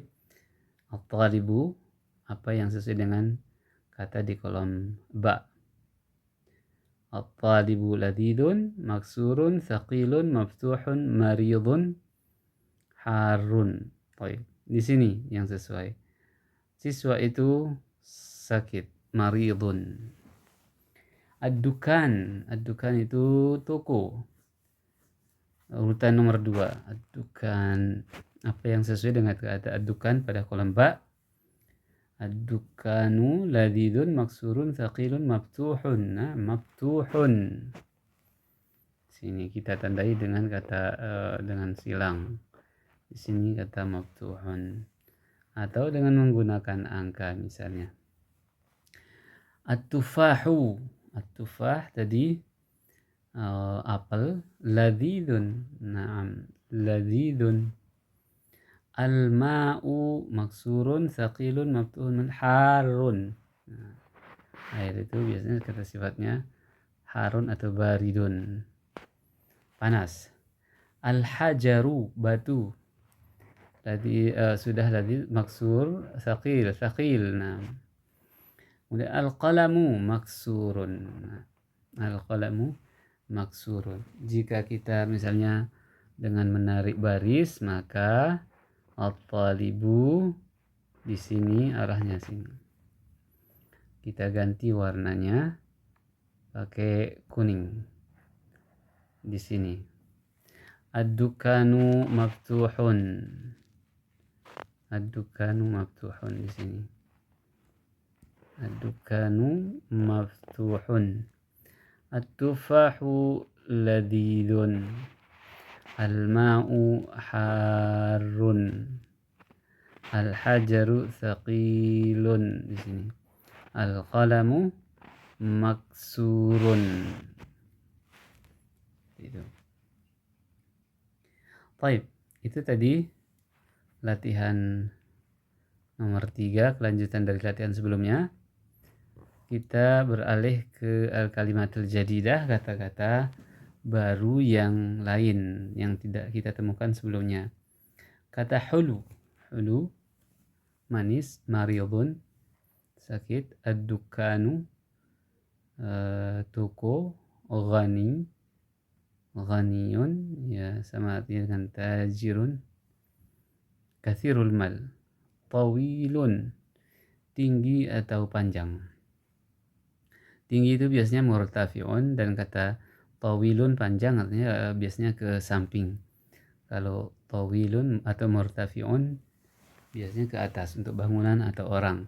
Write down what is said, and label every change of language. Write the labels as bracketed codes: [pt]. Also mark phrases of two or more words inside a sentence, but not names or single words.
[id] At-talibu, apa yang sesuai dengan kata di kolom ba? [ar] الطالب لذيذ مكسور ثقيل مفتوح مريض, حار. [id] Baik, di sini yang sesuai. Siswa itu sakit, maridun. Ad-dukan, ad-dukan itu toko. Urutan nomor 2, ad-dukan, apa yang sesuai dengan kata ad-dukan pada kolom ba? [ar] الدكان لذيذ مكسور ثقيل مفتوح. [id] Nah, maftuhun. Sini kita tandai dengan kata dengan silang. Di sini kata maftuhun, atau dengan menggunakan angka misalnya. [ar] التفاح التفاح [id] tadi apel, ladidun. [ar] نعم لذيذ. الماء مكسور ثقيل مفتوح, حار. [id] Nah, air itu biasanya kata sifatnya harun atau baridun, panas. Al-hajaru, batu. Tadi sudah tadi [ar] مكسور ثقيل. [id] Nah, kemudian [ar] القلم مكسور. [id] Nah, [ar] القلم مكسور. [id] Jika kita misalnya dengan menarik baris, maka at-talibu di sini arahnya sini. Kita ganti warnanya pakai kuning di sini. [ar] الدكان مفتوح. الدكان مفتوح [id] di sini. [ar] الدكان مفتوح. التفاح لذيذ. الماء حار. الحجر ثقيل [id] di sini. [ar] القلم مكسور. [id] Itu. Baik, itu tadi latihan nomor 3, kelanjutan dari latihan sebelumnya. Kita beralih ke [ar] الكلمات الجديدة, [id] kata-kata baru yang lain yang tidak kita temukan sebelumnya. Kata [ar] حلو حلو [id] manis, maridun sakit, ad-dukanu toko, [ar] غني غني [id] ya sama artinya dengan tajirun. [ar] كثير المال, [id] tawilun tinggi atau panjang. Tinggi itu biasanya murtafi'un, dan kata tawilun panjang artinya biasanya ke samping. Kalau tawilun atau murtafi'un biasanya ke atas untuk bangunan atau orang.